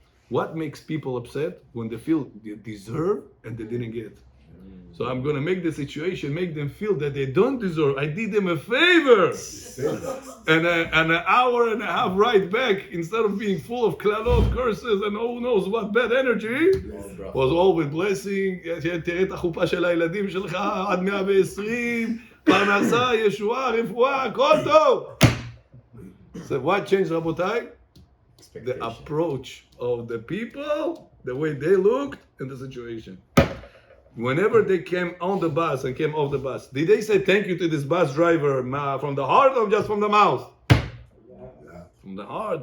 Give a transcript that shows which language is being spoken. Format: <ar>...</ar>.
<en>What makes people upset? When they feel they deserve and they didn't get. So I'm going to make the situation, make them feel that they don't deserve. I did them a favor. And an hour and a half right back, instead of being full of klalot, curses, and who knows what bad energy, was all with blessing.</en> <he>תראה את החופה של הילדים שלך עד 120, פרנסה, ישועה, רפואה, הכל טוב.</he> <en>So what changed, Rabotai? The approach of the people, the way they looked in the situation. Whenever they came on the bus and came off the bus, did they say thank you to this bus driver from the heart or just from the mouth? Yeah. From the heart.</en>